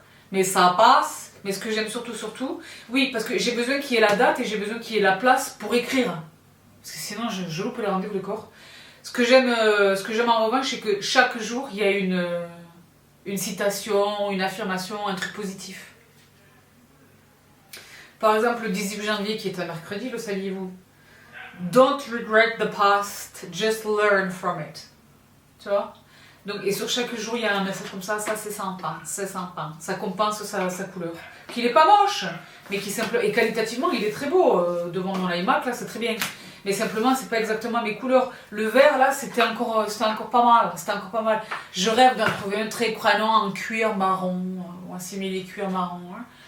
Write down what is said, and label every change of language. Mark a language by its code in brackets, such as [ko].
[fr] Mais ça passe. Mais ce que j'aime surtout, oui, parce que j'ai besoin qu'il y ait la date et j'ai besoin qu'il y ait la place pour écrire. Parce que sinon, je loupe les rendez-vous de corps. Ce que j'aime en revanche, c'est que chaque jour, il y a une citation, une affirmation, un truc positif. Par exemple, le 18 janvier, qui est un mercredi, le saviez-vous? [en] Don't regret the past, just learn from it. [fr] Tu vois? Donc, et sur chaque jour, il y a un message comme ça c'est sympa, ça compense sa couleur. Qu'il n'est pas moche, mais qui simplement, et qualitativement, il est très beau. Devant mon iMac, là, c'est très bien. Mais simplement, c'est pas exactement mes couleurs. Le vert, là, c'était encore pas mal. Je rêve d'en trouver un très prenant en cuir marron, ou un simili cuir marron. Hein.